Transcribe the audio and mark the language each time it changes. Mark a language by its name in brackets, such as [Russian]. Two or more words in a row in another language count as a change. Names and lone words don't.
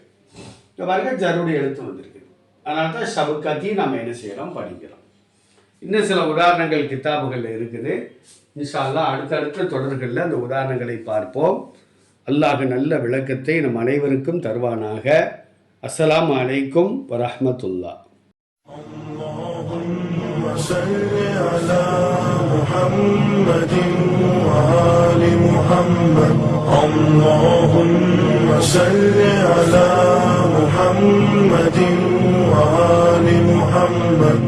[Tamil] இந்த பாருங்க ஜருடைய எழுத்து வந்திருக்கு, அதனால தான் ஷபுகத்தி நம்ம என்ன செய்யறோம், படிக்கிறோம். இன்னும் சில உதாரணங்கள் கிதாபுகளில் இருக்குது. [Arabic] إن شاء الله [Tamil] அடுத்தடுத்த தொடர்களில் அந்த உதாரணங்களை பார்ப்போம். அல்லாஹ் நல்ல விளக்கத்தை நம் அனைவருக்கும் தருவானாக. [Arabic] السلام عليكم ورحمة الله. اللهم صل على محمد وآل محمد. اللهم صل على محمد وآل محمد.